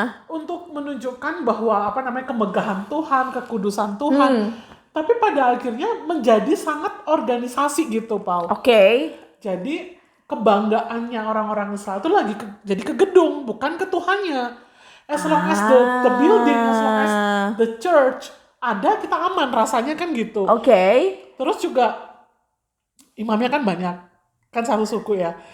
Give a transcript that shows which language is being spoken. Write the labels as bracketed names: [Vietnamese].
[Indonesian] Untuk menunjukkan bahwa kemegahan Tuhan, kekudusan Tuhan. Tapi pada akhirnya menjadi sangat organisasi gitu, Paul. Jadi kebanggaannya orang-orang Israel itu lagi jadi ke gedung, bukan ke Tuhannya. [English] As long as the building, as long as the church [Indonesian] ada, kita aman rasanya kan gitu. Terus juga imamnya kan banyak, kan satu suku ya.